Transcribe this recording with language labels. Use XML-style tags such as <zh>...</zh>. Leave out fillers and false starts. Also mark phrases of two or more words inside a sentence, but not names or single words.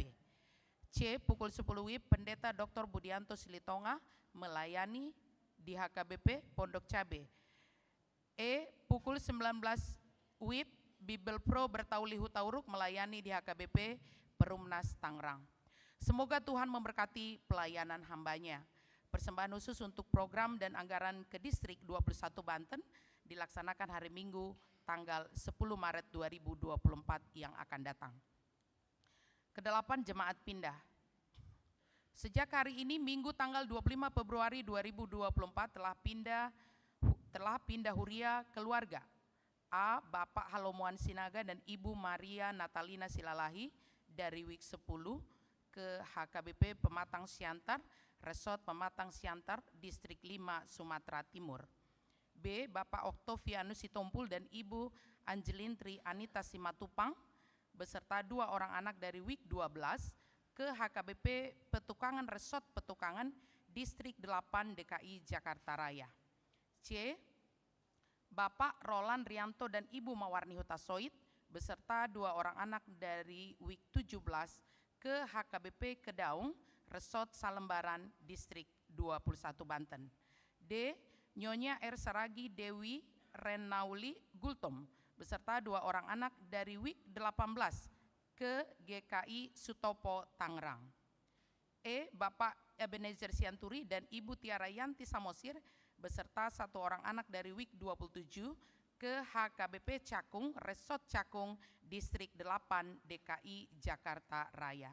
<id>C. Pukul 10 WIB, Pendeta Dr. Budianto Silitonga melayani di HKBP Pondok Cabe. E. Pukul 19 WIB, Bibel Pro Bertauli Hutauruk melayani di HKBP Perumnas Tangerang. Semoga Tuhan memberkati pelayanan hambanya. Persembahan khusus untuk program dan anggaran ke Distrik 21 Banten dilaksanakan hari Minggu tanggal 10 Maret 2024 yang akan datang. Kedelapan, jemaat pindah. Sejak hari ini Minggu tanggal 25 Februari 2024 telah pindah huria keluarga. A. Bapak Halomuan Sinaga dan Ibu Maria Natalina Silalahi dari WIK 10 ke HKBP Pematang Siantar, Resort Pematang Siantar, Distrik 5, Sumatera Timur. B. Bapak Oktovianus Sitompul dan Ibu Angelintri Anita Simatupang beserta 2 orang anak dari WIK 12 ke HKBP Petukangan Resort Petukangan, Distrik 8, DKI Jakarta Raya. C. Bapak Roland Rianto dan Ibu Mawarni Hutasoid beserta 2 orang anak dari WIK 17 ke HKBP Kedaung, Resort Salembaran, Distrik 21 Banten. D. Nyonya R. Saragi Dewi Renauli Gultom beserta 2 orang anak dari WIK 18 ke GKI Sutopo Tangerang. E. Bapak Ebenezer Sianturi dan Ibu Tiara Yanti Samosir beserta 1 orang anak dari WIK 27 ke HKBP Cakung, Resort Cakung, Distrik 8, DKI Jakarta Raya.</id>